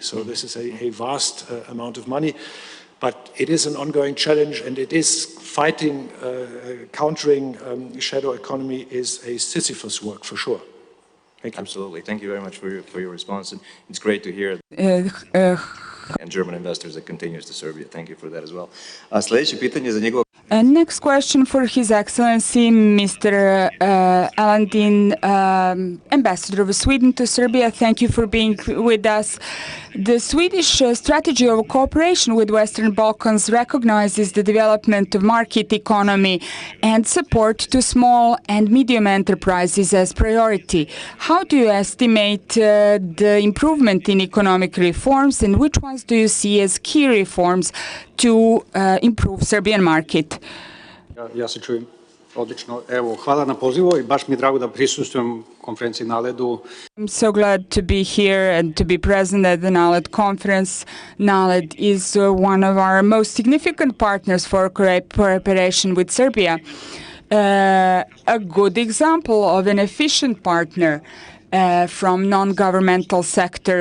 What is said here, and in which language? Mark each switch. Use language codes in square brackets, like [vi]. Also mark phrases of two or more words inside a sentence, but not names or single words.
[en] So this is a vast amount of money, but it is an ongoing challenge, and it is fighting, countering shadow economy is a Sisyphus work for sure. Thank you. Absolutely. Thank you very much for your response. And it's great to hear and German investors that continues to Serbia. Thank you for that as well. [sr] Sljedeće pitanje za njegov... [en] Next question for His Excellency, Mr. Alandin, Ambassador of Sweden to Serbia. Thank you for being with us. The Swedish strategy of cooperation with Western Balkans recognizes the development of market economy and support to small and medium enterprises as priority. How do you estimate the improvement in economic reforms, and which ones do you see as key reforms to improve Serbian market? [sr] Ja se čujem odlično. Evo, hvala na pozivu i baš mi je drago da prisustvujem konferenciji NALED-u. [en] I'm so glad to be here and to be present at the NALED conference. NALED is one of our most significant partners for cooperation with Serbia. A good example of an efficient partner from non-governmental sector.